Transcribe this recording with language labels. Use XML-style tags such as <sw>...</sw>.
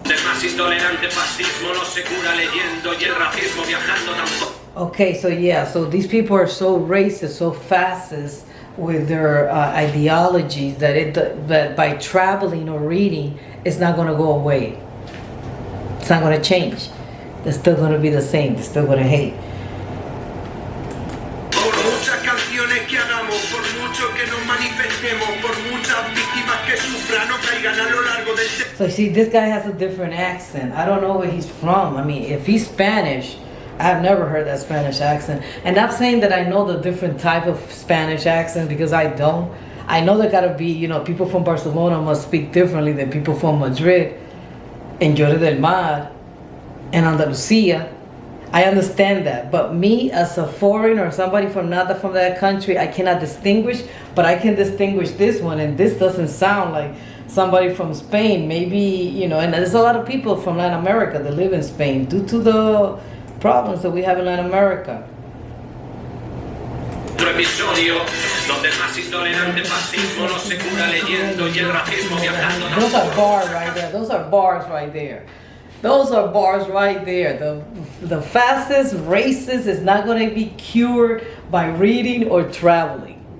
<en>Okay, so yeah, so these people are so racist, so fascist with their ideologies that by traveling or reading, it's not going to go away. It's not going to change. They're still going to be the same. They're still going to hate.</en> <es>Por muchas canciones que que nos manifestemos, por muchas víctimas que sufran o caigan a lo largo del</es> <en>So see, this guy has a different accent. I don't know where he's from. I mean, if he's Spanish, I've never heard that Spanish accent. And not saying that I know the different type of Spanish accent, because I don't. I know there gotta be, people from Barcelona must speak differently than people from Madrid and Lloret del Mar and Andalusia. I understand that. But me as a foreigner or somebody from not from that country, I cannot distinguish, but I can distinguish this one, and this doesn't sound like somebody from Spain. Maybe, and there's a lot of people from Latin America that live in Spain due to the problems that we have in Latin America.</en> <es>Otro episodio donde el más intolerante fascismo no se cura leyendo y el racismo viajando.</es> <en>Those are bars right there. Those are bars right there. Those are bars right there. The fastest racist is not going to be cured by reading or traveling.</en>